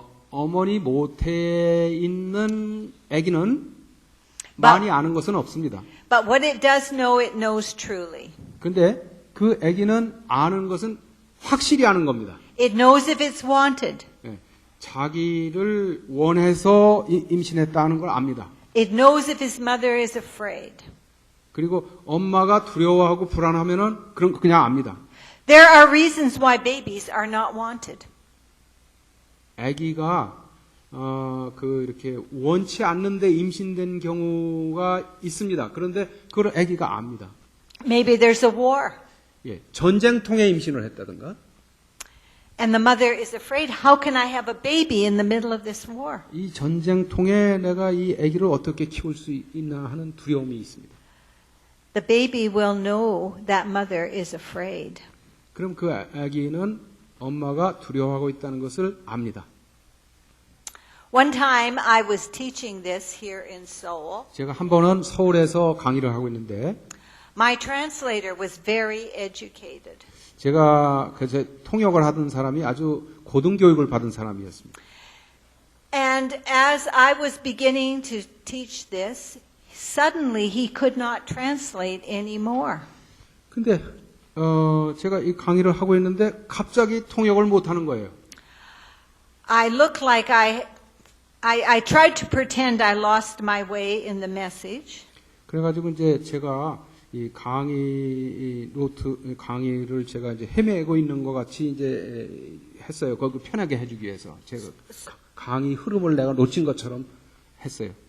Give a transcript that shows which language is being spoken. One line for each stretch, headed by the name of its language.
Korean: 어머니 모태에 있는 아기는 많이 아는 것은 없습니다.
English: But what it does know, it knows truly.
Korean: 근데 그 아기는 아는 것은 확실히 아는 겁니다.
English: It knows if it's wanted.
Korean: 예, 자기를 원해서 임신했다는 걸 압니다.
English: It knows if his mother is afraid.
Korean: 그리고 엄마가 두려워하고 불안하면은 그냥 압니다.
English: There are reasons why babies are not wanted.
Korean: 아기가 이렇게 원치 않는데 임신된 경우가 있습니다. 그런데 그걸 아기가 압니다.
English: Maybe there's a war.
Korean: 예, 전쟁통에 임신을 했다든가.
English: And the mother is afraid, how can I have a baby in the middle of this war?
Korean: 이 전쟁통에 내가 이 아기를 어떻게 키울 수 있나 하는 두려움이 있습니다.
English: The baby will know that mother is afraid.
Korean: 그럼 그 아기는 엄마가 두려워하고 있다는 것을 압니다.
English: One time I was teaching this here in Seoul.
Korean: 제가 한 번은 서울에서 강의를 하고 있는데
English: My translator was very educated.
Korean: 제가 그 통역을 하던 사람이 아주 고등교육을 받은 사람이었습니다.
English: And as I was beginning to teach this, suddenly he could not translate anymore.
Korean: 근데 제가 이 강의를 하고 있는데 갑자기 통역을 못 하는 거예요.
English: I looked like I tried to pretend I lost my way in the message.
Korean: 그래가지고 이제 제가 이 강의를 제가 이제 헤매고 있는 것 같이 이제 했어요. 그걸 편하게 해주기 위해서 제가 강의 흐름을 내가 놓친 것처럼 했어요.